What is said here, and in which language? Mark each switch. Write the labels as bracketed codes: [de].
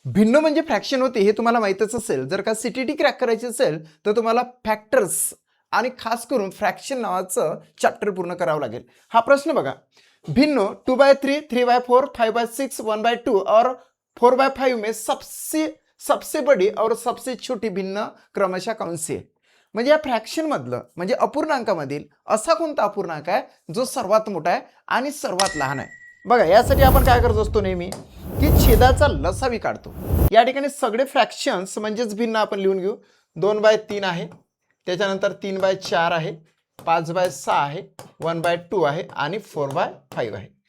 [mr] भिन्न म्हणजे फ्रॅक्शन होते हे तुम्हाला माहीतच असेल. जर का सीटीटी क्रॅक करायची असेल तर तुम्हाला फॅक्टर्स आणि खास करून फ्रॅक्शन नावाचं चॅप्टर पूर्ण करावं लागेल. हा प्रश्न बघा, [hi] भिन्न 2/3, 3/4, 5/6, 1/2 और 4/5 में सबसे बड़ी और सबसे छोटी भिन्न क्रमशः कौन सी है. [mr] म्हणजे या फ्रॅक्शन मधलं म्हणजे अपूर्णांकामधील असा कोणता अपूर्णांक आहे जो सर्वात मोठा आहे आणि सर्वात लहान आहे. बघा, यासाठी आपण काय करत असतो नेहमी की छेदाचा लसावी काढतो. या ठिकाणी सगळे फ्रॅक्शन्स म्हणजेच भिन्न आपण लिहून घेऊ. 2/3 आहे, त्याच्यानंतर 3/4 आहे, 5/6 आहे, 1/2 आहे आणि 4/5 आहे.